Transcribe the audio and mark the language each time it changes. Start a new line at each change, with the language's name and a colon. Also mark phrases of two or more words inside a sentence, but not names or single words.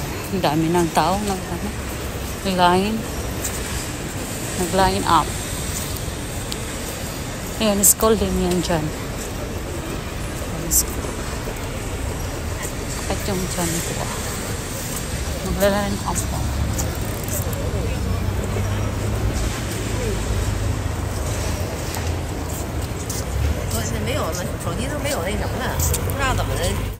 Filipino: Ang dami ng tao nag-line up. Ayan, school din yan dyan. Sakit yung dyan ko. Magla-line up po.
Chinese: 没有了，手机都没有那什么了，不知道怎么的。